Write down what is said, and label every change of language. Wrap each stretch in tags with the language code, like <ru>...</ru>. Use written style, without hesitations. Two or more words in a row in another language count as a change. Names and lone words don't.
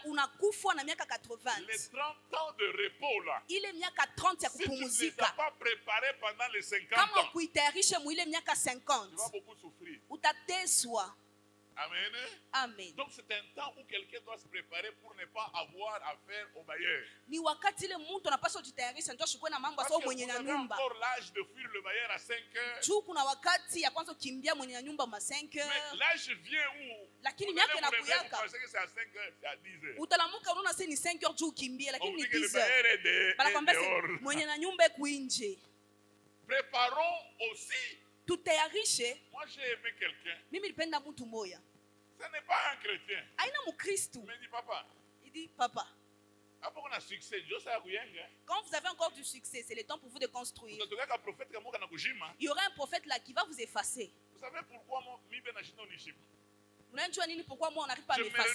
<fr>Les 30 ans de repos là. Si tu ne les as pas préparés pendant les 50 ans, tu vas beaucoup souffrir. Amen. Amen. Donc c'est un temps où quelqu'un doit se préparer pour ne pas avoir affaire au bailleur.</fr> <sw>Ni wakati ile mtu anapaswa kujitayarisha ndio shukwe na mambo sio mwenye na nyumba.</sw> <fr>Encore l'âge de fuir le bailleur à 5 heures.</fr> <sw>Juu kuna wakati ya kwanza kimbia mwenye na nyumba ma 5 heures.</sw> <fr>Mais l'âge vient où</fr> <sw>lakini miaka inakuyaka.</sw> <fr>Parce que c'est à 5 heures, c'est à 10 heures.</fr> <sw>Utalamuka unaona sasa ni 5 heures juu kimbia lakini ni 10 heures. Banakwambia mwenye na nyumba iko nje.</sw> <fr>Préparons aussi.</fr> <sw>Tutayarishe.</sw> <fr>Moi j'ai aimé quelqu'un.</fr> <sw>Mimi nilipenda mtu moja.</sw> <fr>Ce n'est pas un chrétien.</fr> <sw>Aina mukristo.</sw> <fr>Mais dit papa. Il dit papa. Quand vous avez encore du succès, c'est le temps pour vous de construire. Il y aura un prophète là qui va vous effacer. Vous savez pourquoi moi on n'arrive pas à m'effacer?</fr>